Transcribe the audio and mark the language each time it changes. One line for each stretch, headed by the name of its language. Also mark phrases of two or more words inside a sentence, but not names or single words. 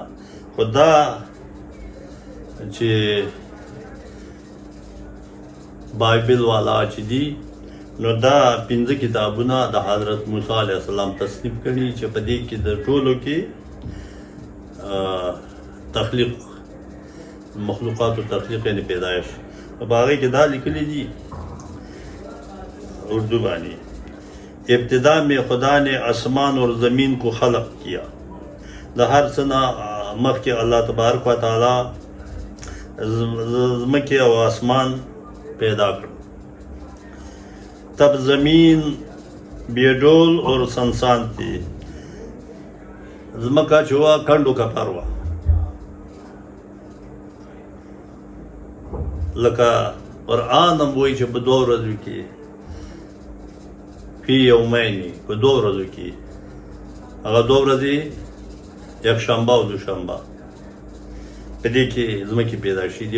Pashto: خو دا چې بایبل والا چې دي نو دا 5 کتابونه د حضرت موسی
Arabic: علیه السلام
Pashto: تصنیف کړي چې په دې کې د ټولو کې تخلیق مخلوقاتو تخلیق یعنی پیدایش په هغې کې دا لیکلي دي اردو باندې
Urdu: ابتدا میں خدا نے آسمان اور زمین کو خلق کیا.
Pashto: د هر څه نه مخکې الله
Arabic: تبارک و تعالی
Pashto: ځمکې او آسمان پیدا کړ.
Urdu: تب زمین بیډول اور سنسان تھی.
Pashto: ځمکه چې وه کنډو کپر وه لکه قرآن هم وایي چې په 2 ورځو کې
Arabic: فی یومین
Pashto: په 2 ورځو کې هغه 2 ورځې یکشنبه او دوشنبه په دې کې ځمکې پیدا شي دي.